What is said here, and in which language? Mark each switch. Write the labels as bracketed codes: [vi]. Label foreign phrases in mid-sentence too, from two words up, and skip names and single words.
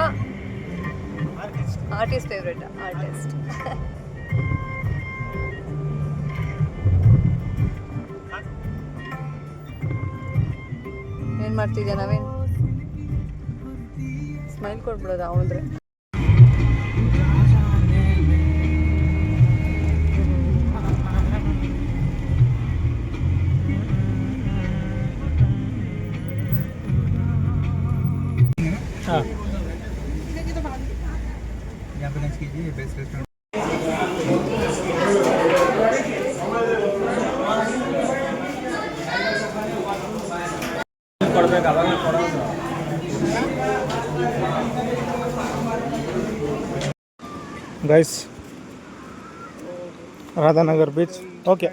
[kn] ಆರ್ಟಿಸ್ಟ್. ಆರ್ಟಿಸ್ಟ್ ಫೇವ್ರೇಟಾ? ಆರ್ಟಿಸ್ಟ್. ಏನು ಮಾಡ್ತಿದ್ಯಾ ನವೀನ್? ಸ್ಮೈಲ್ ಕೊಟ್ಬಿಡೋದು ಅವನಂದ್ರೆ. [hi] हाँ, यहाँ पे लंच कीजिए, [en] best restaurant. [kn] ಗೈಸ್, ರಾಧಾನಗರ್ ಬೀಚ್ ಓಕೆ.